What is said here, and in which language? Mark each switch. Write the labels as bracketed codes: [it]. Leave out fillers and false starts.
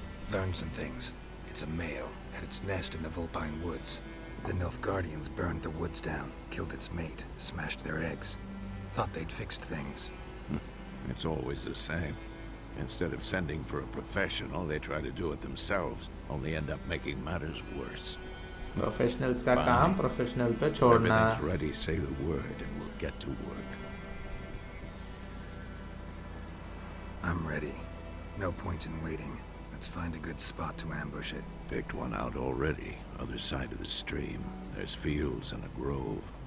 [en] Learned some things. It's a male, had its nest in the Vulpine Woods. The Nilfgaardians burned the woods down, killed its mate, smashed their eggs. Thought they'd fixed things. It's always the same. Instead of sending for a professional, they try to do it themselves, only end up making matters worse. [hi] Professionals का काम professional पे छोड़ना. [en] Everything's ready, say the word, and we'll get to work. I'm ready. No point in waiting. Let's find a good spot to ambush it. Picked one out already, other side of the stream. There's fields and a grove.